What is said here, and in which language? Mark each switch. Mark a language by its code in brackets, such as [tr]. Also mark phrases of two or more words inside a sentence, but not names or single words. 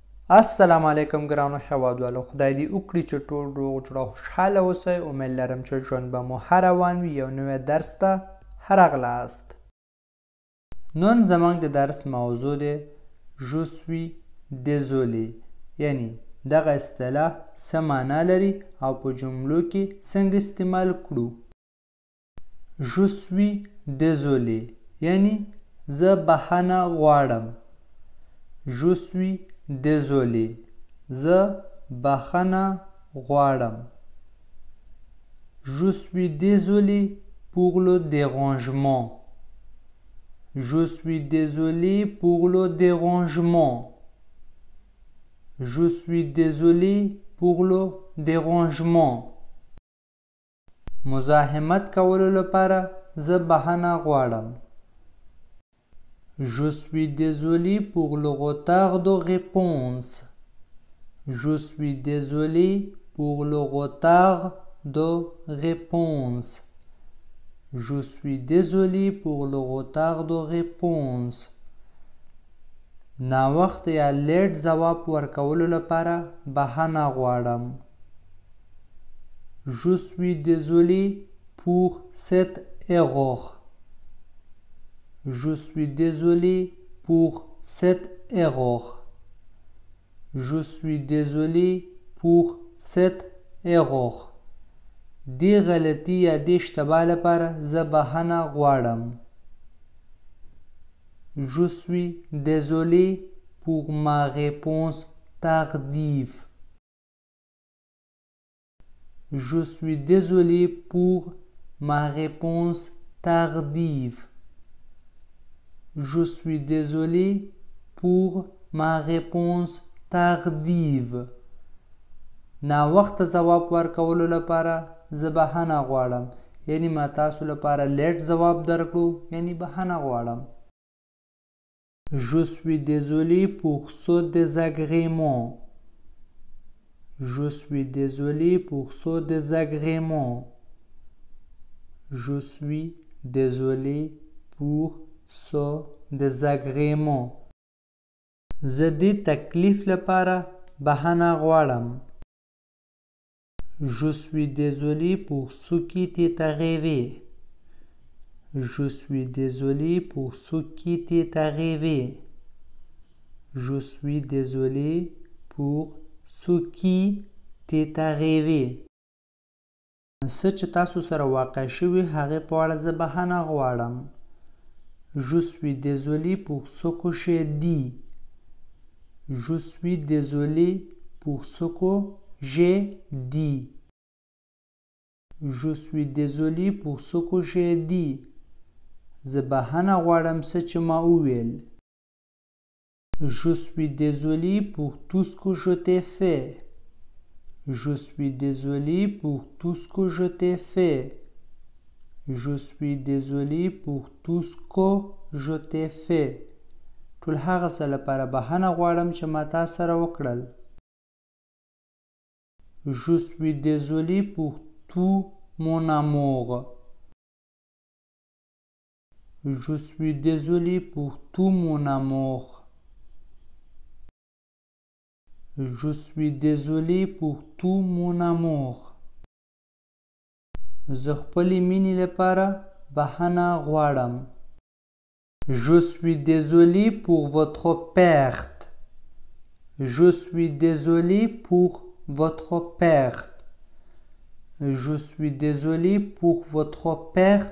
[ps] السلام علیکم ګرانو هیوادوالو، خدای دې وکړي چې ټول روغ جوړ او خوشحاله اوسئ. امید لرم چې ژوند به مو ښه روان وي. یو نوی درس ته ښه راغلاست. نن زموږ د درس موضوع دی [fr] je suis désolé، [ps] یعنی دغه اصطلاح څه معنا لري او په جملو کې څنګه استعمال کړو. [fr] je suis désolé [ps] یعنی زه بخښنه غواړم. [fr] je suis désolé [ps] زه بخښنه غواړم. [fr] je suis désolé pour le dérangement. je suis désolé pour le dérangement. je suis désolé pour le dérangement. [ps] مزاحمت کولو لپاره زه بخښنه غواړم. [fr] Je suis désolé pour le retard de réponse. Je suis désolé pour le retard de réponse. Je suis désolé pour le retard de réponse. [ps] ناوخت یا لیټ ځواب ورکولو لپاره بخښنه غواړم. [fr] Je suis désolé pour cette erreur. Je suis désolé pour cette erreur. Je suis désolé pour cette erreur. [ps] دې غلطي یا دې اشتباه لپاره زه بخښنه غواړم. [fr] Je suis désolé pour ma réponse tardive. Je suis désolé pour ma réponse tardive. Je suis désolé pour ma réponse tardive. [ps] ناوخت ځواب ورکولو لپاره زه بخښنه غواړم، یعنی ما تاسو لپاره لیټ ځواب درکړو، یعنی بخښنه غواړم. [fr] Je suis désolé pour ce désagrément. Je suis désolé pour ce désagrément. Je suis désolé pour ce désagrément. [ps] زه دې تکلیف لپاره بخښنه غواړم. [fr] Je suis désolé pour ce qui t'est arrivé. Je suis désolé pour ce qui t'est arrivé. Je suis désolé pour ce qui t'est arrivé. [ps] څه چې تاسو سره واقع شوي هغې په اړه زه بخښنه غواړم. [fr] Je suis désolé pour ce que j'ai dit. Je suis désolé pour ce que j'ai dit. Je suis désolé pour ce que j'ai dit. [ps] زه بخښنه غواړم څه چې ما وویل. [fr] Je suis désolé pour tout ce que je t'ai fait. Je suis désolé pour tout ce que je t'ai fait. Je suis désolé pour tout ce que je t'ai fait. [ps] ټول هغه څه لپاره بخښنه غواړم چې ما تا سره وکړل. [fr] Je suis désolé pour tout mon amour. Je suis désolé pour tout mon amour. Je suis désolé pour tout mon amour. [ps] زه خپلې مینې لپاره بخښنه غواړم. [fr] Je suis désolé pour votre perte. Je suis désolé pour votre perte. Je suis désolé pour votre perte.